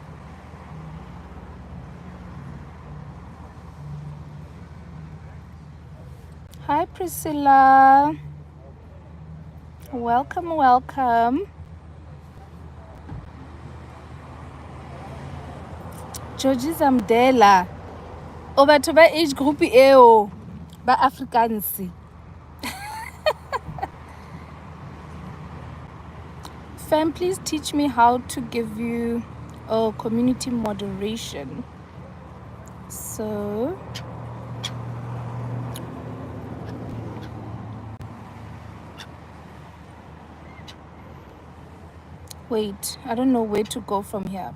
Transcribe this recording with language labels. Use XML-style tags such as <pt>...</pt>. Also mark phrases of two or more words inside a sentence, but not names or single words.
<en>Hi, Priscilla. Welcome, welcome. Georgie Zamdela.</en> <tn>O batho ba</tn> <en>age group</en> <tn>eo ba Afrikaans.</tn> <en>Fam, please teach me how to give you community moderation. So wait, I don't know where to go from here.</en>